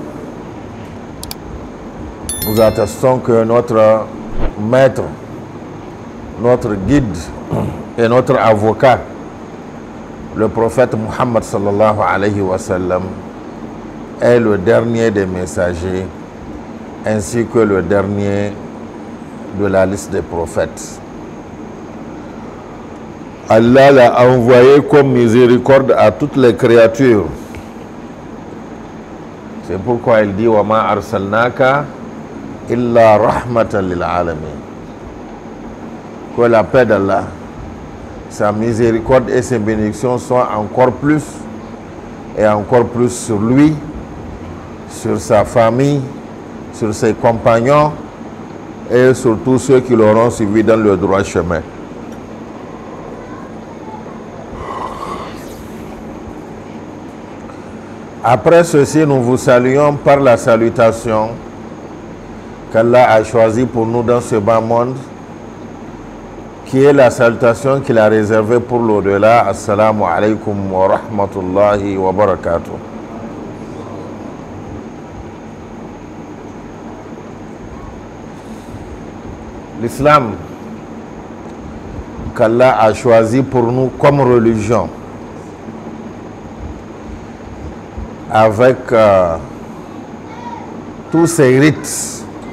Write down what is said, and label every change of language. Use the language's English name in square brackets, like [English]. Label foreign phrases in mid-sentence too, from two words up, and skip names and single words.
[French] Nous attestons que notre maître, notre guide et notre avocat, le prophète Muhammad [Arabic] صلى الله عليه وسلم, [French] est le dernier des messagers ainsi que le dernier de la liste des prophètes. Allah l'a envoyé comme miséricorde à toutes les créatures. C'est pourquoi il dit [Arabic] وما أرسلناك إلا رحمة للعالمين. [French] Que la paix d'Allah, sa miséricorde et ses bénédictions soient encore plus et encore plus sur lui, sur sa famille, sur ses compagnons et sur tous ceux qui l'auront suivi dans le droit chemin. Après ceci, nous vous saluons par la salutation qu'Allah a choisie pour nous dans ce bas monde, qui est la salutation qu'il a réservée pour l'au-delà. [Arabic] السلام عليكم ورحمة الله وبركاته. [French] L'islam qu'Allah a choisi pour nous comme religion, avec tous ces rites,